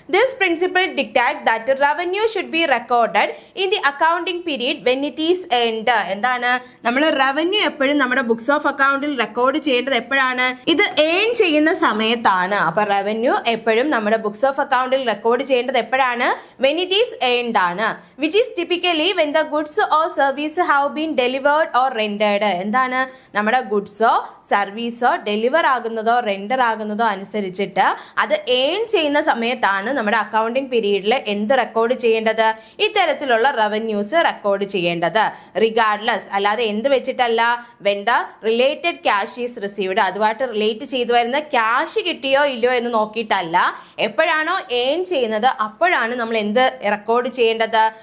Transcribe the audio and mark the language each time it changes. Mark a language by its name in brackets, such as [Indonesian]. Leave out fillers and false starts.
[English] This principle dictate that revenue should be recorded in the accounting period when it is earned. [Malayalam] എന്താണ്, നമ്മൾ revenue എപ്പോഴും നമ്മുടെ books of അക്കൗണ്ടിൽ record ചെയ്യേണ്ടത് എപ്പോഴാണ്? ഇത് ഏൺ ചെയ്യുന്ന സമയത്താണ്. അപ്പൊ റവന്യൂ എപ്പോഴും നമ്മുടെ ബുക്സ് ഓഫ് അക്കൗണ്ടിൽ റെക്കോർഡ് ചെയ്യേണ്ടത് എപ്പോഴാണ്? [English] when it is earned ആണ്. which is typically when the goods or service have been delivered or rendered. [Malayalam] എന്താണ്, നമ്മുടെ ഗുഡ്സോ സർവീസോ ഡെലിവർ ആകുന്നതോ റെൻഡർ ആകുന്നതോ അനുസരിച്ചിട്ട് അത് ഏൺ ചെയ്യുന്ന സമയത്താണ് നമ്മുടെ അക്കൗണ്ടിങ് പീരീഡിൽ എന്ത് റെക്കോർഡ് ചെയ്യേണ്ടത്? ഇത്തരത്തിലുള്ള റവന്യൂസ് റെക്കോർഡ് ചെയ്യേണ്ടത്. റിഗാർഡ്ലെസ്, അല്ലാതെ എന്ത് വെച്ചിട്ടല്ല, [English] when the related cash is received, [Malayalam] അതുമായിട്ട് റിലേറ്റ് ചെയ്തു വരുന്ന ക്യാഷ് കിട്ടിയോ ഇല്ലയോ എന്ന് നോക്കിയിട്ടല്ല, എപ്പോഴാണോ ഏൺ ചെയ്യുന്നത് അപ്പോഴാണ് നമ്മൾ എന്ത് റെക്കോർഡ് ചെയ്യേണ്ടത്?